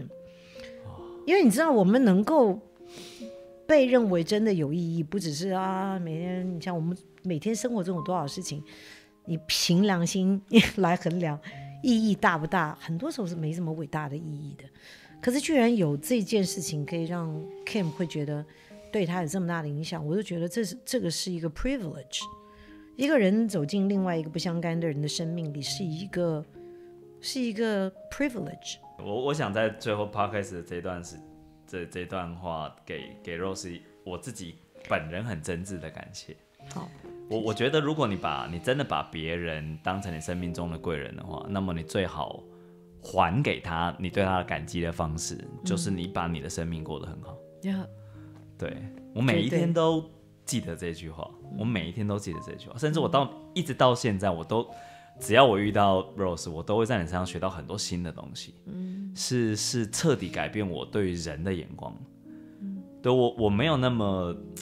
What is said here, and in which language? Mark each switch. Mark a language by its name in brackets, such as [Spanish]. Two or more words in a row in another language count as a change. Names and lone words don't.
[Chinese] 因為你知道，我們能夠被認為真的有意義，不只是每天，你像我們每天生活中有多少事情，你憑良心來衡量意義大不大，很多時候是沒什麼偉大的意義的。可是居然有這件事情可以讓 Kim 會覺得對他有這麼大的影響，我就覺得這個是一個 privilege。一個人走進另外一個不相干的人的生命裡，是一個 privilege。我想在最後 podcast 的這段話給 Rose 我自己本人很真摯的感謝。好，我覺得如果你真的把別人當成你生命中的貴人的話，那麼你最好還給他你對他的感激的方式，就是你把你的生命過得很好。對，我每一天都記得這句話，我每一天都記得這句話，甚至一直到現在，只要我遇到 Rose， 我都會在你身上學到很多新的東西，是徹底改變我對於人的眼光。對，我沒有那麼